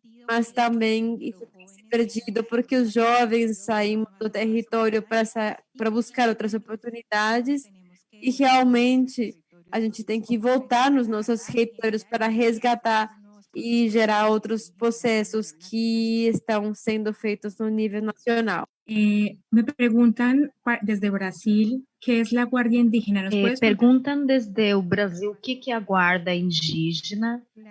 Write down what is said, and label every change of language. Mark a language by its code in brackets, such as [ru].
[pt] mas também isso tem se perdido porque os jovens saem do território para buscar outras oportunidades e realmente a gente tem que voltar nos nossos territórios para resgatar e gerar outros processos que estão sendo feitos no nível nacional. [es] Me preguntan desde Brasil, ¿qué es la Guardia Indígena? ¿Nos puedes contar? [pt] Perguntam desde o Brasil o que é a guarda indígena.